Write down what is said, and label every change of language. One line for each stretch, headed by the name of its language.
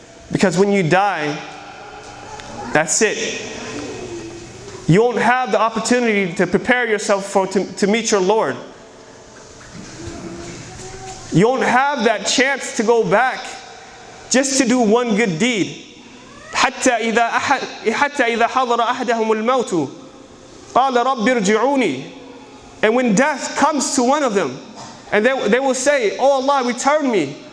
English: Because when you die, that's it. You won't have the opportunity to prepare yourself to meet your Lord. You won't have that chance to go back just to do one good deed.
Arabic: حتى إذا حضر أحدهم الموت قال رب ارجعوني.
English: And when death comes to one of them, and they will say, oh Allah, return me.